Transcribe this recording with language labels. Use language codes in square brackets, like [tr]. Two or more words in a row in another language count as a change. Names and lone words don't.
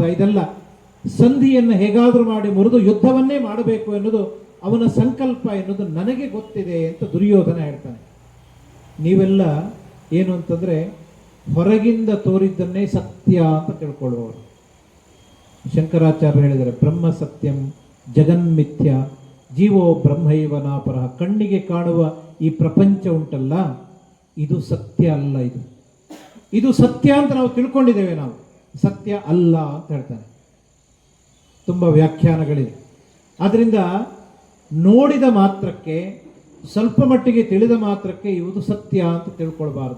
[kn] ಇದೆಲ್ಲ ಸಂಧಿಯನ್ನು ಹೇಗಾದರೂ ಮಾಡಿ ಮುರಿದು ಯುದ್ಧವನ್ನೇ ಮಾಡಬೇಕು ಎನ್ನುವುದು ಅವನ ಸಂಕಲ್ಪ ಎನ್ನುವುದು ನನಗೆ ಗೊತ್ತಿದೆ ಅಂತ ದುರ್ಯೋಧನ ಹೇಳ್ತಾನೆ. ನೀವೆಲ್ಲ ಏನು ಅಂತಂದ್ರೆ ಹೊರಗಿಂದ ತೋರಿದ್ದನ್ನೇ ಸತ್ಯ ಅಂತ ತಿಳ್ಕೊಳ್ಳುವವರು. [sa] ಶಂಕರಾಚಾರ್ಯ ಹೇಳಿದರೆ ಬ್ರಹ್ಮ ಸತ್ಯಂ ಜಗನ್ಮಿಥ್ಯ ಜೀವೋ ಬ್ರಹ್ಮೈವ ನಾಪರಃ. [kn] ಕಣ್ಣಿಗೆ ಕಾಣುವ ಈ ಪ್ರಪಂಚ ಉಂಟಲ್ಲ, ಇದು ಸತ್ಯ ಅಲ್ಲ. ಇದು ಸತ್ಯ ಅಂತ ನಾವು ತಿಳ್ಕೊಂಡಿದ್ದೇವೆ, ನಾವು ಸತ್ಯ ಅಲ್ಲ ಅಂತ ಹೇಳ್ತಾನೆ. ತುಂಬ ವ್ಯಾಖ್ಯಾನಗಳಿವೆ. ಆದ್ದರಿಂದ ನೋಡಿದ ಮಾತ್ರಕ್ಕೆ, ಸ್ವಲ್ಪ ಮಟ್ಟಿಗೆ ತಿಳಿದ ಮಾತ್ರಕ್ಕೆ ಇದು ಸತ್ಯ ಅಂತ ತಿಳ್ಕೊಳ್ಬಾರ್ದು.